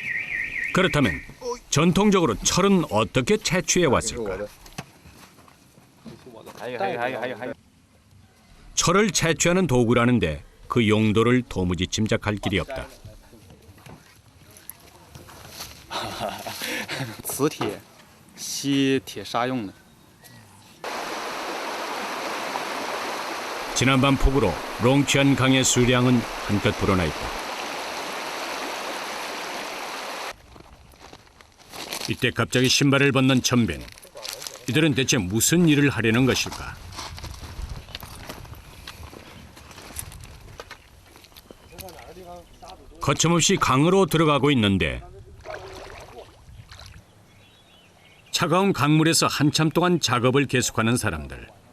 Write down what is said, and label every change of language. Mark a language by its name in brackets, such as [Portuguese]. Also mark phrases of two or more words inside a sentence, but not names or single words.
[Korean] 그렇다면 전통적으로 철은 어떻게 채취해 왔을까? 철을 채취하는 도구라는데 그 용도를 도무지 짐작할 길이 없다. [Chinese] 磁铁吸铁砂用的。 [Korean] 지난밤 폭우로 롱치안 강의 수량은 한껏 불어나 있다. 이때 갑자기 신발을 벗는 천빈. 이들은 대체 무슨 일을 하려는 것일까? 거침없이 강으로 들어가고 있는데 차가운 강물에서 한참 동안 작업을 계속하는 사람들.